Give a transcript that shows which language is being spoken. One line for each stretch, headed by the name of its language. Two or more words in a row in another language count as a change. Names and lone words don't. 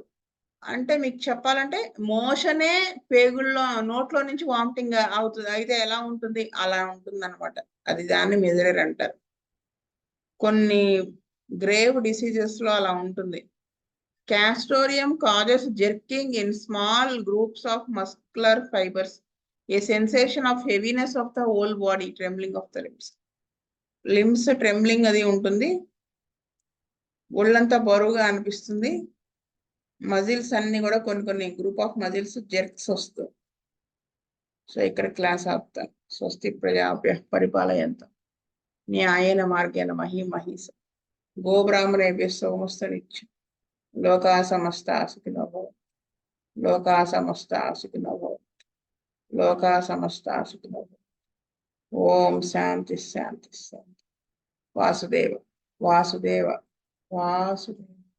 Telugu: అంటే మీకు చెప్పాలంటే మోషనే పేగుల్లో నోట్లో నుంచి వామిటింగ్ అవుతుంది, అయితే ఎలా ఉంటుంది అలా ఉంటుంది అనమాట. అది దాన్ని మిజరర్ అంటారు. కొన్ని
English: grave diseases
Telugu: లో అలా ఉంటుంది.
English: Castoreum causes jerking in small groups of muscular fibers, a sensation of heaviness of the whole body, trembling of the limbs. Limbs trembling
Telugu: అది ఉంటుంది, ఒళ్ళంతా బరువుగా అనిపిస్తుంది, మజిల్స్ అన్ని కూడా కొన్ని
English: group of muscles jerks
Telugu: వస్తాయి. సో ఇక్కడ క్లాస్ ఆపుతాను.
Sanskrit: స్వస్తి ప్రజాభ్య పరిపాలయంతం న్యాయేన మార్గేణ మహీమహీస గోబ్రాహ్మణేభ్యः సోమస్తనిత్యం లోకా సమస్తా సుఖినో భవంతు. లోకా సమస్తా సుఖినో భవంతు. లోకా సమస్తా సుఖినో భవంతు. ఓం శాంతి శాంతి శాంతి. వాసుదేవ వాసుదేవ వాసుదేవ.